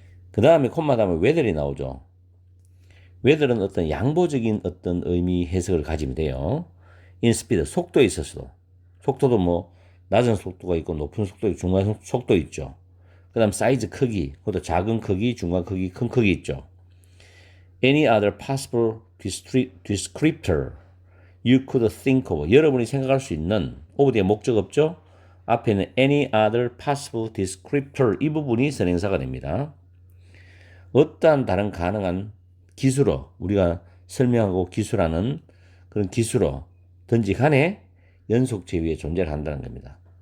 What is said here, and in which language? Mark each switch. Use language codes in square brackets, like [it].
[ko] 그 다음에 콤마 다음에 whether이 나오죠. whether은 어떤 양보적인 어떤 의미 해석을 가지면 돼요. in speed, 속도에 있어서도. 속도도 뭐 낮은 속도가 있고 높은 속도 있고 중간 속도 있죠. 그 다음 사이즈 크기, 그것도 작은 크기, 중간 크기, 큰 크기 있죠. [en] Any other possible descriptor you could think of. [ko] 여러분이 생각할 수 있는, of 뒤에 목적 없죠? 앞에는 [en] any other possible descriptor, [ko] 이 부분이 선행사가 됩니다. 어떠한 다른 가능한 기술어, 우리가 설명하고 기술하는 그런 기술어든지 간에 연속체 위에 존재를 한다는 겁니다.